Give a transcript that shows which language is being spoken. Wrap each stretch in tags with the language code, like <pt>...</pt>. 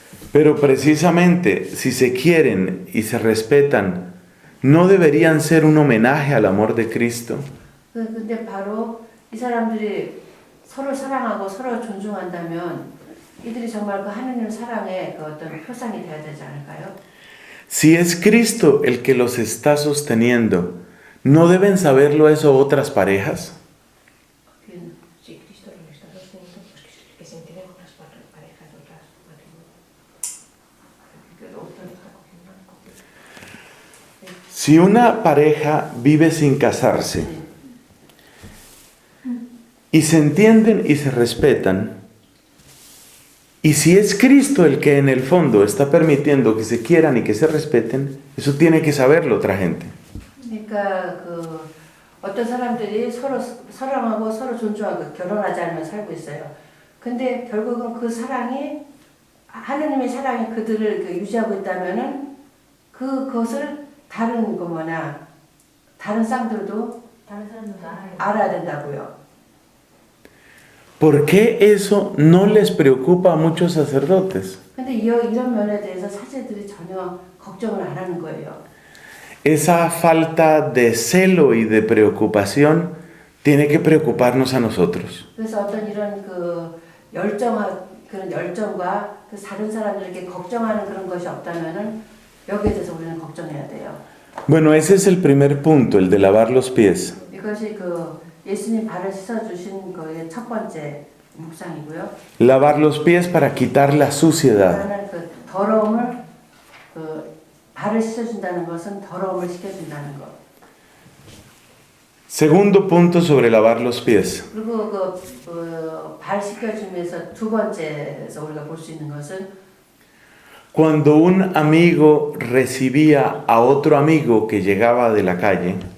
<es>Pero precisamente si se quieren y se respetan, ¿no deberían ser un homenaje al amor de Cristo?</es> <ko>근데 바로 이 사람들이 서로 사랑하고 서로 존중한다면 이들이 정말 그 하느님 사랑의 그 어떤 표상이 되어야 되지 않을까요?</ko> <es>Si es Cristo el que los está sosteniendo, ¿no deben saberlo eso otras parejas? Si Cristo lo está sosteniendo, pues que se enteren otras parejas, otras matrimonios. Si una pareja vive sin casarse y se entienden y se respetan, y si es Cristo el que en el fondo está permitiendo que se quieran y que se respeten, eso tiene que saberlo otra gente.</es> <ko>그러니까 어떤 사람들이 서로 사랑하고 서로 존중하고 결혼하지 않으면 살고 있어요. 근데 결국은 그 사랑이 하느님의 사랑이 그들을 유지하고 있다면은 그것을 다른 다른 쌍들도 알아야 된다고요.</ko> <es>¿Por qué eso no les preocupa a muchos sacerdotes?</es> <ko>근데 이런 면에 대해서 사제들이 전혀 걱정을 안 하는 거예요.</ko> <es>Esa falta de celo y de preocupación tiene que preocuparnos a nosotros.</es> <ko>그래서 어떤 이런 열정과 그런 열정과 그 다른 사람들에게 걱정하는 그런 것이 없다면은 여기에 대해서 우리는 걱정해야 돼요.</ko> <es>Bueno, ese es el primer punto, el de lavar los pies.</es> <ko>이것이 그 예수님 발을 씻어 주신 거의 첫 번째 묵상이고요.</ko> <es>Lavar los pies para quitar la suciedad.</es> <ko>나는 그 더러움을 그 발을 씻어 준다는 것은 더러움을 씻겨 준다는 것.</ko> <es>Segundo punto sobre lavar los pies.</es> <ko>그리고 발 씻겨 주면서 두 번째에서 우리가 볼 수 있는 것은</ko> <es>Cuando un amigo recibía a otro amigo que llegaba de la calle,</es>